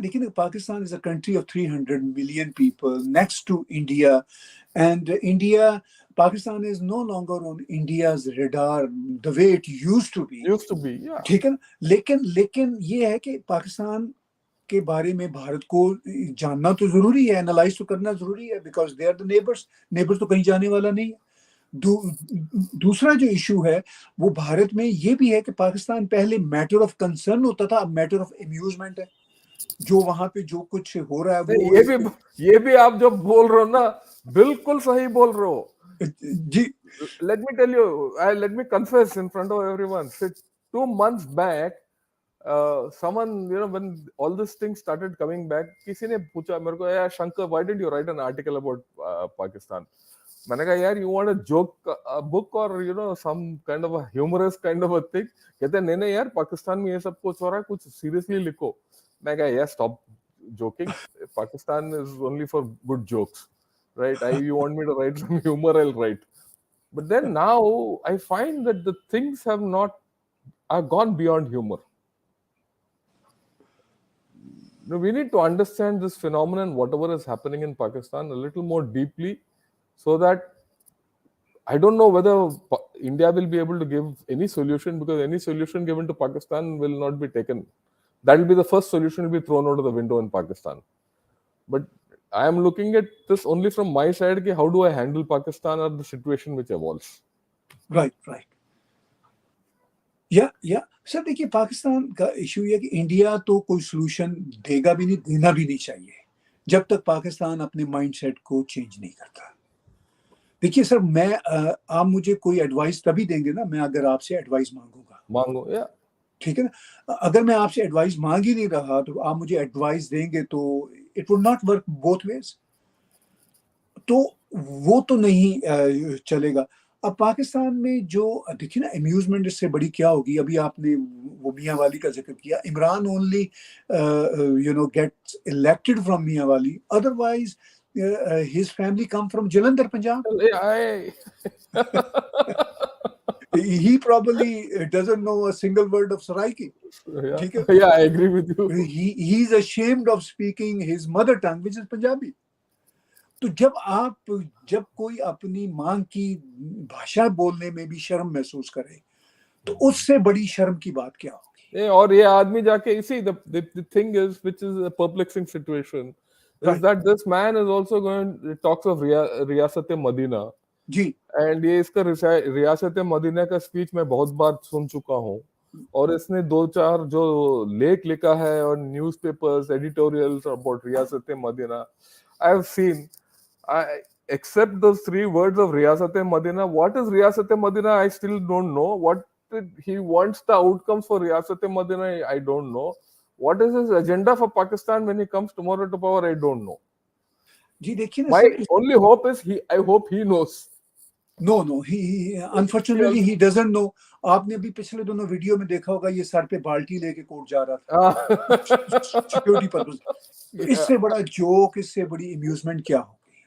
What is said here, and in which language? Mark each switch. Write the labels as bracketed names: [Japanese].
[English] लेकिन Pakistan is a country of 300 million people next to India, and India, Pakistan is no longer on India's radar the way it used to be. Yeah. [Hindi] ठीक है ना. लेकिन ये है कि पाकिस्तान के बारे में भारत को जानना तो जरूरी है, एनालाइज तो करना जरूरी है, [English] because they are the neighbours [Hindi] तो कहीं जाने वाला नहीं है. दूसरा जो इशू है वो भारत में ये भी है कि पाकिस्तान पहले [English] matter of concern [Hindi] होता था, अब [English] matter of amusement [Hindi] है. जो वहां पे जो कुछ हो रहा है वो ये भी आप जो बोल रहे हो ना, बिल्कुल सही बोल रहे हो जी. [English] Let me tell you, let me confess in front of everyone. 2 months back, someone, when all this thing started coming back, [Hindi] किसी ने पूछा मेरे को, यार Shankar, [English] why didn't you write an article about Pakistan? [Hindi] मैंने कहा यार, [English] you want a joke book or some kind of a humorous kind of a thing? [Hindi] कहते नहीं यार, पाकिस्तान में ये सब कुछ हो रहा है, कुछ [English] seriously [Hindi] लिखो. मैं कहा यार, [English] stop joking. Pakistan is only for good jokes, right? You want me to write some humor, I'll write. But then now I find that the things are gone beyond humor. We need to understand this phenomenon, whatever is happening in Pakistan, a little more deeply, so that I don't know whether India will be able to give any solution, because any solution given to Pakistan will not be taken. That will be the first solution will be thrown out of the window in Pakistan. But I am looking at this only from my side, कि how do I handle Pakistan or the situation which evolves. Right. [Hindi] या sir देखिए, पाकिस्तान का issue ये कि India तो कोई solution देगा भी नहीं, देना भी नहीं चाहिए, जब तक पाकिस्तान अपने माइंडसेट को चेंज नहीं करता. देखिए सर, मैं आप मुझे कोई एडवाइस तभी देंगे ना, मैं अगर आपसे एडवाइस मांगो या ठीक है ना. अगर मैं आपसे एडवाइस मांग ही नहीं रहा तो आप मुझे एडवाइस देंगे तो [English] it would not work both ways, [Hindi] तो वो तो नहीं चलेगा. अब पाकिस्तान में जो देखिए ना, अम्यूजमेंट इससे बड़ी क्या होगी. अभी आपने वो मियाँ वाली का जिक्र किया. [English] Imran only gets elected from Mianwali, otherwise his family come from Jalandhar, Punjab. He probably doesn't know a single word of Saraiki. Yeah, I agree with you. He's ashamed of speaking his mother tongue, which is Punjabi. [Hindi] तो जब कोई अपनी माँ की भाषा बोलने में भी शर्म महसूस करे, तो उससे बड़ी शर्म की बात क्या होगी. और ये आदमी जाके इसी [English] the thing is, which is a perplexing situation, is that this man is also talks of Riyasat-e-Madina. [Hindi] Ji. And ये इसका Riyasat-e-Madina का स्पीच मैं बहुत बार सुन चुका हूँ, और इसने 2-4 जो लेख लिखा है और newspapers editorials about Riyasat-e-Madina, [English] I have seen. Except those 3 words of Riyasat-e-Madina, what is Riyasat-e-Madina? I still don't know. What he wants the outcomes for Riyasat-e-Madina, I don't know. What is his agenda for Pakistan when he comes tomorrow to power, I don't know. [Hindi] जी देखिए ना, [English] my only hope is I hope he knows. No, he unfortunately he doesn't know. [Hindi] आपने अभी पिछले दोनों video में देखा होगा, ये सर पे बाल्टी लेके कोर्ट जा रहा था सिक्योरिटी पर्पस. इससे बड़ा जोक, इससे बड़ी अम्यूजमेंट क्या होगी.